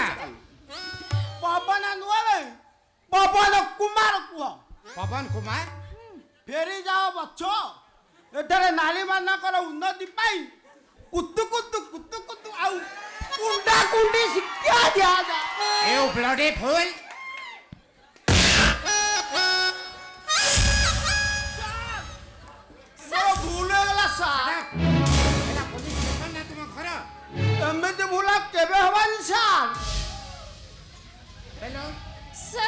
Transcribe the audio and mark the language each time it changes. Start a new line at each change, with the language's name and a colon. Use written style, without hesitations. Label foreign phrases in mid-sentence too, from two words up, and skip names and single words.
Odia: ପବନ ନୁହେଁ ବେ ପବନ କୁମାର କୁହ ପବନ କୁମାର ଫେରି ଯାଅ ବଛ ଏଠାରେ ନାରୀ ମାନଙ୍କର ଉନ୍ନତି ପାଇଁ କୁତୁ ଆଉ କୁଣ୍ଡା କୁଣ୍ଡି ଶିକ୍ଷା ଦିଆଯାଏ
English: You bloody fool!
Odia: ମୋର ଭୁଲ ହେଇଗଲା ସାର୍ ଏଟା ପୋଲିସ ଷ୍ଟେସନ ନା ତୁମ ଘର ଏମିତି ଭୁଲ କେବେ ହବାନି ସାର୍ ହେଲୋ सर